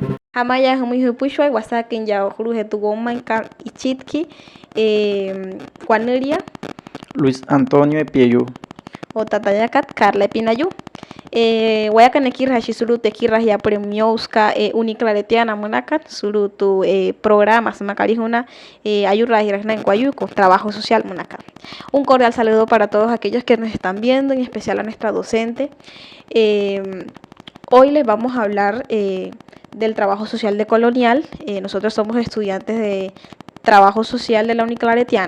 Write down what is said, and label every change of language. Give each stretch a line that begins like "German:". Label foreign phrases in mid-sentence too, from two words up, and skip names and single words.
Wayuu: Amaya muy hupushwa wasakin ya ojruhe tu goma ichitki guaneria Luis Antonio Epieyu. o tatayakat Carla Pinayu. Guayacanekirra suru tekirra ya premioska uniclaretiana monacat suru tu programas macarijuna ayurra
Spanish: y en Guayuco, trabajo social
Wayuu: monacat.
Spanish: Un cordial saludo para todos aquellos que nos están viendo, en especial a nuestra docente. Hoy les vamos a hablar del trabajo social de Colonial. Nosotros somos estudiantes de trabajo social de la Uniclaretiana.